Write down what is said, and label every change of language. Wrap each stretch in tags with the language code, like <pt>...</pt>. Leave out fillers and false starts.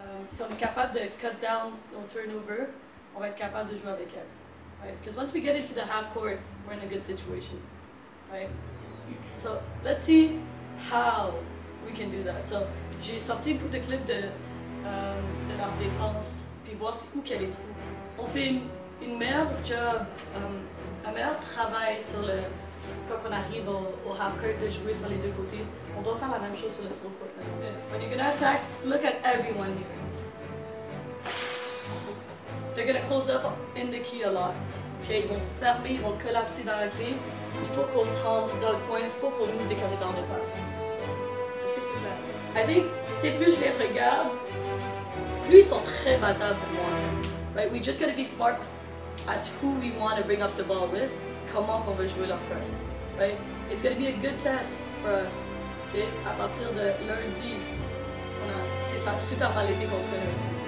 <fr>Si on est capable de</fr> <en>cut down</en> <fr>nos turnover, on va être capable de jouer avec elle.</fr> <en>Right? Because once we get into the half court, we're in a good situation. Right? So let's see how we can do that. So</en> <fr>j'ai sorti beaucoup de clips de leur défense, puis voir où qu'elle est. On fait une meilleure job, un meilleur travail sur le quand on arrive au half court de jouer sur les deux côtés. On doit faire la même chose sur le full court.</fr> <en>When you're gonna attack, look at everyone here. They're going to close up in the key a lot.</en> <fr>Okay, ils vont fermer, ils vont collapser dans la clé. Il faut qu'on se rende dans le coin, il faut qu'on ouvre des corridors de passe. Est-ce que c'est clair?</fr> <en>I think,</en> <fr>tu sais, plus je les regarde, plus ils sont très battables pour moi.</fr> <en>Right? We just got to be smart at who we want to bring up the ball with,</en> <fr>comment on va jouer leur press.</fr> <en>Right? It's going to be a good test for us. Okay?</en> <fr>À partir de lundi, ça a super mal été contre lundi.</fr>